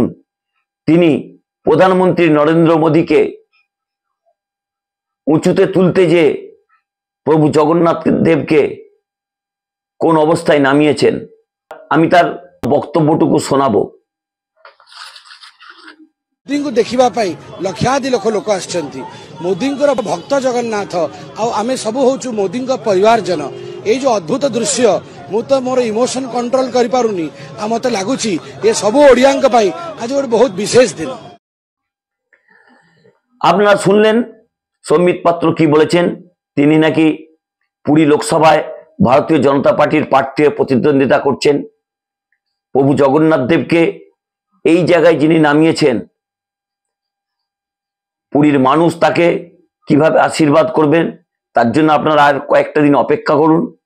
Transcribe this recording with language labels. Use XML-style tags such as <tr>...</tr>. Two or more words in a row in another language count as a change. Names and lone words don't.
<bn>তিনি প্রধানমন্ত্রী নরেন্দ্র মোদীকে উঁচুতে তুলতে যে প্রভু জগন্নাথ দেবকে কোন অবস্থায় নামিয়েছেন, আমি তার বক্তব্যটুকু শোনাবো।</bn> <or>মোদীଙ୍କୁ ଦେଖିବା ପାଇଁ ଲକ୍ଷାଧିକ ଲୋକ ଆସିଛନ୍ତି। ମୋଦୀଙ୍କର ଭକ୍ତ ଜଗନ୍ନାଥ, ଆଉ ଆମେ ସବୁ ହଉଛୁ ମୋଦୀଙ୍କ ପରିବାରଜନ। ଏଇ ଯୋଉ ଅଦ୍ଭୁତ ଦୃଶ୍ୟ, ମୁଁ ତ ମୋର</or> <en>emotion control</en> <or>କରିପାରୁନି। ଆଉ ମତେ ଲାଗୁଛି ଏ ସବୁ ଓଡ଼ିଆଙ୍କ ପାଇଁ ଆଜି ଗୋଟେ ବହୁତ ବିଶେଷ ଦିନ।</or> <bn>আপনারা শুনলেন সম্বিত পাত্র কি বলেছেন। তিনি নাকি পুরী লোকসভায় ভারতীয় জনতা পার্টির প্রার্থী হয়ে প্রতিদ্বন্দ্বিতা করছেন। প্রভু জগন্নাথ দেবকে এই জায়গায় যিনি নামিয়েছেন, পুরীর মানুষ তাকে কিভাবে আশীর্বাদ করবেন তার জন্য আপনারা আর কয়েকটা দিন অপেক্ষা করুন।</bn>